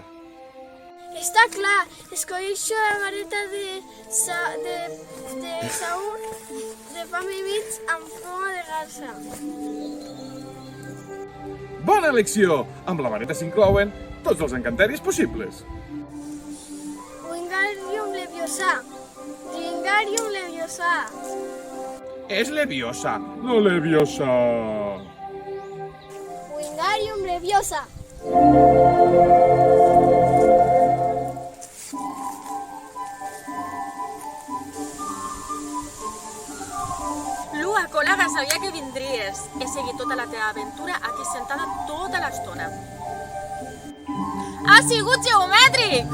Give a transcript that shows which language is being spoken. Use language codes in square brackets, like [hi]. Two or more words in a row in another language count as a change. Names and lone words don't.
[ca] Està clar, escolleixo la vareta de saúl de pam i mig amb ploma de garça. Bona elecció! Amb la vareta s'inclouen tots els encanteris possibles. Wingardium Leviosa. Wingardium Leviosa. És Leviosa, no Leviosa. Wingardium Leviosa. Lua, col·lega, sabia que vindries. He seguit tota la teva aventura aquí sentada tota l'estona. Ha sigut geomètric!